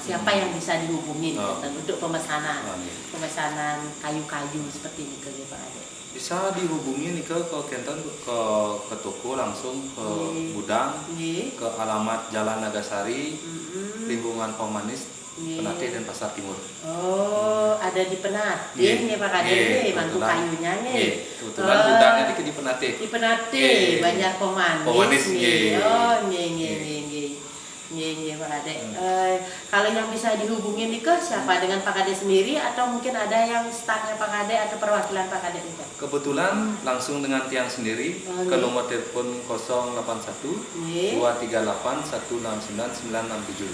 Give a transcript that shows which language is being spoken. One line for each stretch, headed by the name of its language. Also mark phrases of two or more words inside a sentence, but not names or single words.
Indonesian: Siapa yang bisa dihubungi untuk pemesanan kayu-kayu seperti ini Pak Kadek? Bisa dihubungi nih ke toko langsung ke gudang, ke alamat Jalan Nagasari, lingkungan Pemanis, Penatih dan Pasar Timur. Oh, ada di Penatih nih Pak Kadek, Mangkukayunya nih. Kebetulan gudangnya di Penatih. Di Penatih banyak Pemanis nih. Oh, Iya Pak Kadek. Kalau yang bisa dihubungin nih siapa, dengan Pak Kadek sendiri atau mungkin ada yang stafnya Pak Kadek atau perwakilan Pak Kadek juga? Kebetulan langsung dengan tiang sendiri ke nomor telepon 081 238 169 967.